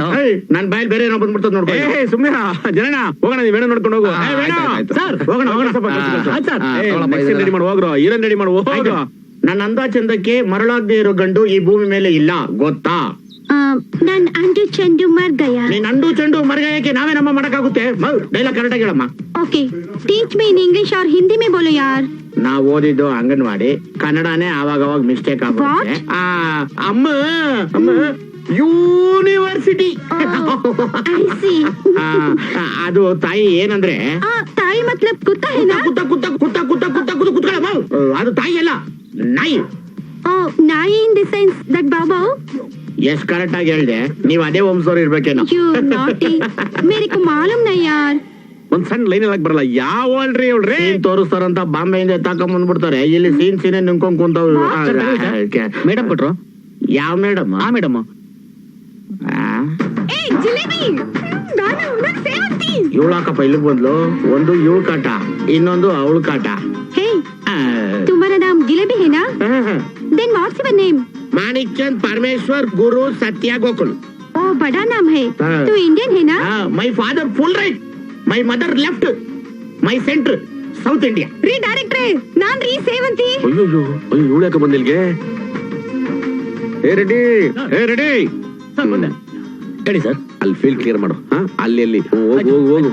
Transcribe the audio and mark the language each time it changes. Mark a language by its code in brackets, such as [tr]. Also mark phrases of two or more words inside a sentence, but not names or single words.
[kn] ನನ್ ಬಾಯಲ್ಲಿ ಬೇರೆ ಏನೋ ಬಂದ್ಬಿಡ್ತದ ನೋಡ್ಕೊ. ಸುಮ್ನೆ ಜನನ ಹೋಗೋಣ, ನೀವ್ ಏನೋ ನೋಡ್ಕೊಂಡು ಹೋಗು. ಸರ್, ಹೋಗೋಣ ಹೋಗೋಣ ಸ್ವಲ್ಪ. ರೆಡಿ ಮಾಡಿ ಹೋಗ್ರು, ಹೀರೋನ್ ರೆಡಿ ಮಾಡಿ ಹೋಗ್ರು. ನನ್ನ ಅಂದ ಚಂದಕ್ಕೆ ಮರಳಾಗದೆ ಇರೋ ಗಂಡು ಈ ಭೂಮಿ ಮೇಲೆ ಇಲ್ಲ, ಗೊತ್ತಾ? ನನ್ ಅಂಡು ಚೆಂಡು ಮರ್ಗಯ. ನೀನ್ ಅಂಡು ಚೆಂಡು ಮರಗಾಯಕ್ಕೆ ನಾವೇ ನಮ್ಮ ಮಾಡಕ್ಕಾಗುತ್ತೆ? ಡೈಲಾಗ್ ಕರೆಕ್ಟಾಗಿ ಹೇಳಮ್ಮ. [en] OK teach me in English [hi] और हिंदी में बोलो यार. [kn] ನಾವ್ ಓದಿದ್ದು ಅಂಗನವಾಡಿ, ಕನ್ನಡನೇ ಅವಾಗ ಅವಾಗ ಮಿಸ್ಟೇಕ್ ಆಗುತ್ತೆ. ಅಮ್ಮ ಅಮ್ಮ ಯೂನಿವರ್ಸಿಟಿ. [en] I see. [kn] ಅದು ತಾಯಿ ಏನಂದ್ರೆ [hi] ताई मतलब कुत्ता है ना? [kn] ಕುತ್ತ ಕುತ್ತ ಕುತ್ತ ಕುತ್ತ ಕುತ್ತ ಕುತ್ತ ಕುತ್ಕೊಳ್ಳಮ್ಮ. ಅದು ತಾಯಿ ಅಲ್ಲ, ನಾಯಿ. [en] Oh, नाई in the sense that बाबा. [kn] ಎಷ್ಟ್ ಕರೆಕ್ಟ್ ಆಗಿ ಹೇಳ್ದೆ. ನೀವ್ ಅದೇ ವಂಶದವ್ರು ಇರ್ಬೇಕೇನೋ. [en] You naughty. [hi] मेरे को मालूम नहीं यार. [kn] ಒಂದ್ ಸಣ್ಣ ಲೈನ್ ಹೇಳಕ್ ಬರಲ್ಲ. ಯಾವ ಹೇಳ್ರಿ ತೋರಿಸ್ತಾರಂತ ಬಾಂಬೆಯಿಂದ ತಾಕೊಂಡ್ ಬಂದ್ಬಿಡ್ತಾರೆ. ಇಲ್ಲಿ ಸೀನೆ ನಿಂತ್ಕೊಂಡ್ ಕುಂತವ್ರು. ಮೇಡಮ್ ಕೊಟ್ರು. ಯಾವ ಮೇಡಮ್? ಆ ಮೇಡಮ್. ए जिलेबी. ನಾನು ಸೇವಂತಿ. ಇವಳಾಕಪ್ಪ ಇಲ್ಲಿಗೆ ಬಂದ್ಲು. ಒಂದು ಇವಳು ಕಾಟ, ಇನ್ನೊಂದು ಅವಳು ಕಾಟ. [hi] Hey, तुम्हारा नाम जिलेबी है ना? [en] Then what's your name? [kn] ಮಾಣಿಕ್ ಚಂದ್ ಪರಮೇಶ್ವರ್ ಗುರು ಸತ್ಯ ಗೋಕುಲ್. [hi] Oh, बड़ा नाम है. तू इंडियन है ना? [en] My father full right, my mother left, my center South India. [kn] ರೀ ಡೈರೆಕ್ಟ್ರೇ, ನಾನ್ ರೀ ಸೇವಂತಿ. ಅಯ್ಯೋ ಇವಳು ಯಾಕೆ ಬಂದಿಲ್ಗೆ? ಏ ರೆಡಿ, ಏ ರೆಡಿ. ಹೇಳಿ ಸರ್. ಅಲ್ಲಿ ಫೀಲ್ಡ್ ಕ್ಲಿಯರ್ ಮಾಡು. ಅಲ್ಲಿ ಅಲ್ಲಿ ಹೋಗು ಹೋಗು ಹೋಗು.